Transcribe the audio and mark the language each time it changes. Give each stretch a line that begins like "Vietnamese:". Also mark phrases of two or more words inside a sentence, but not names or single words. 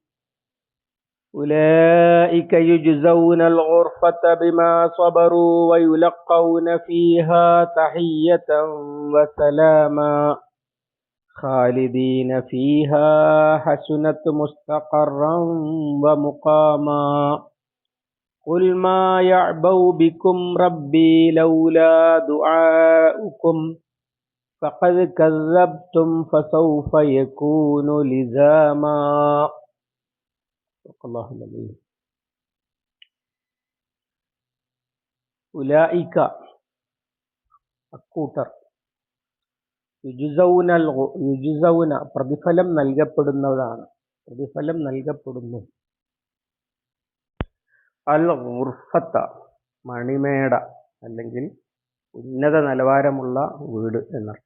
Arabic: أولئك يجزون الغرفة بما صبروا ويلقون فيها تحية وسلاما خالدين فيها حسنت مستقرا ومقاما. قل ما يعبأ بكم ربي لولا دعاؤكم فقد كذبتم فسوف يكون لزاما. صدق الله العظيم.
Malayalam: ഉലായിക അക്കൂട്ടർ യുജ്സൗന പ്രതിഫലം നൽകപ്പെടുന്നു. അൽ ഗുർഫത്ത മണിമേട അല്ലെങ്കിൽ ഉന്നത നിലവാരമുള്ള വീട് എന്നർത്ഥം.